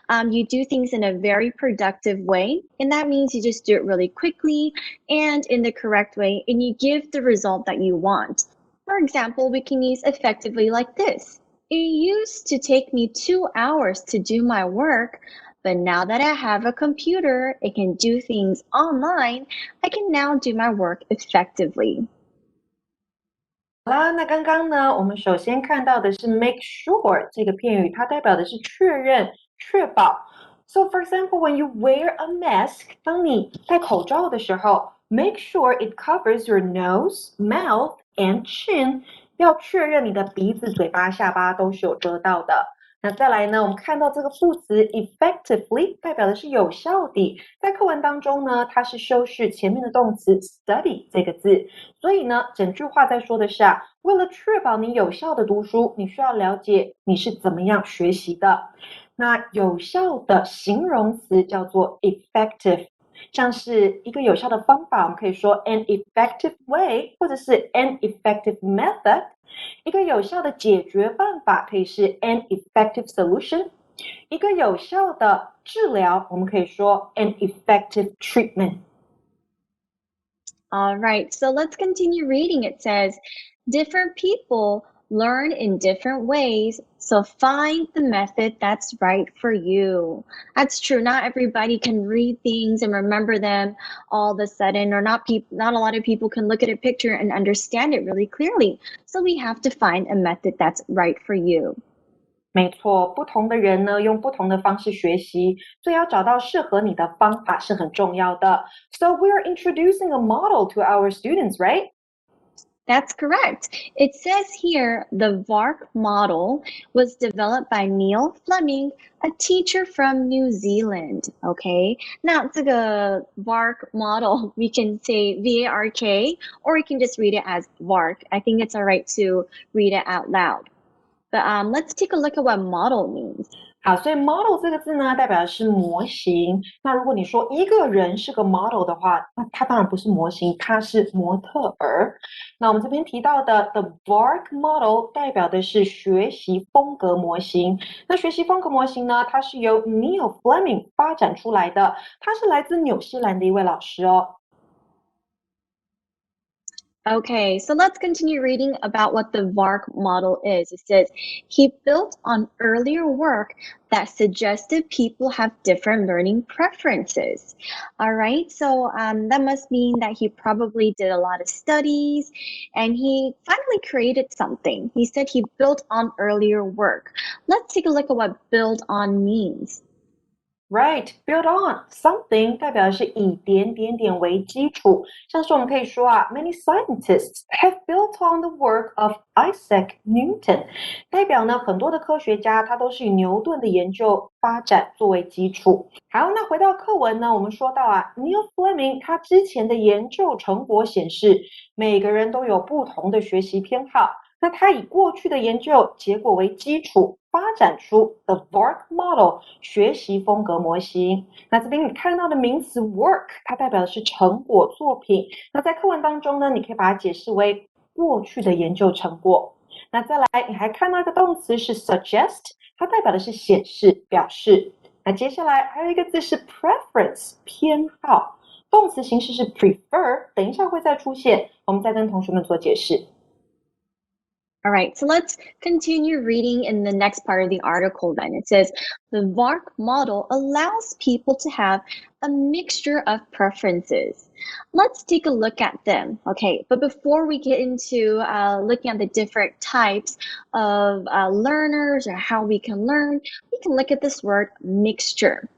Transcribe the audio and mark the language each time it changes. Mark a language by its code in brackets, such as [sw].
[en] You do things in a very productive way, and that means you just do it really quickly and in the correct way, and you give the result that you want. For example, we can use effectively like this. It used to take me 2 hours to do my work, but now that I have a computer, it can do things online, I can now do my work effectively. [zh] 好啦，那刚刚呢，我们首先看到的是 make sure 这个片语，它代表的是确认、确保。 [en] So for example, when you wear a mask， [zh] 当你戴口罩的时候 [en] ，make sure it covers your nose, mouth and chin， [zh] 要确认你的鼻子、嘴巴、下巴都是有遮到的。那再来呢，我们看到这个副词 effectively 代表的是有效地，在课文当中呢，它是修饰前面的动词 study 这个字，所以呢，整句话在说的是为了确保你有效的读书，你需要了解你是怎么样学习的。那有效的形容词叫做 effective， 像是一个有效的方法，我们可以说 [en] an effective way， [zh] 或者是 [en] an effective method。 [zh] 一个有效的解决办法可以是 [en] an effective solution， [zh] 一个有效的治疗我们可以说 [en] an effective treatment。 All right, so let's continue reading. It says, different people learn in different ways, so find the method that's right for you. That's true. Not everybody can read things and remember them all of a sudden, or not a lot of people can look at a picture and understand it really clearly. So we have to find a method that's right for you. [zh] 没错，不同的人呢，用不同的方式学习，所以要找到适合你的方法是很重要的。 [en] So we're introducing a model to our students, right? That's correct. It says here the VARK model was developed by Neil Fleming, a teacher from New Zealand. Okay, now 这个 VARK model, we can say VARK, or we can just read it as VARK. I think it's all right to read it out loud. But let's take a look at what model means. [zh] 好，所以 model 这个字呢，代表的是模型。那如果你说一个人是个 model 的话，那他当然不是模型，他是模特儿。那我们这边提到的 the VARK model 代表的是学习风格模型。那学习风格模型呢，它是由 Neil Fleming 发展出来的，他是来自纽西兰的一位老师哦。 [en] Okay, so let's continue reading about what the VARK model is. It says, he built on earlier work that suggested people have different learning preferences. All right, so that must mean that he probably did a lot of studies and he finally created something. He said he built on earlier work. Let's take a look at what build on means. [zh] Right, build on something 代表的是以点点点为基础，像是我们可以说 [en] many scientists have built on the work of Isaac Newton， [zh] 代表呢很多的科学家他都是以牛顿的研究发展作为基础。好，那回到课文呢，我们说到Neil Fleming 他之前的研究成果显示，每个人都有不同的学习偏好，那他以过去的研究结果为基础。发展出 the VARK model 学习风格模型。那这边你看到的名词 work 它代表的是成果作品，那在课文当中呢，你可以把它解释为过去的研究成果。那再来你还看到一个动词是 suggest， 它代表的是显示表示。那接下来还有一个字是 preference 偏好，动词形式是 prefer， 等一下会再出现，我们再跟同学们做解释。 [en] All right, so let's continue reading in the next part of the article then. It says, the VARK model allows people to have a mixture of preferences. Let's take a look at them. Okay, but before we get into looking at the different types of learners or how we can learn, we can look at this word mixture.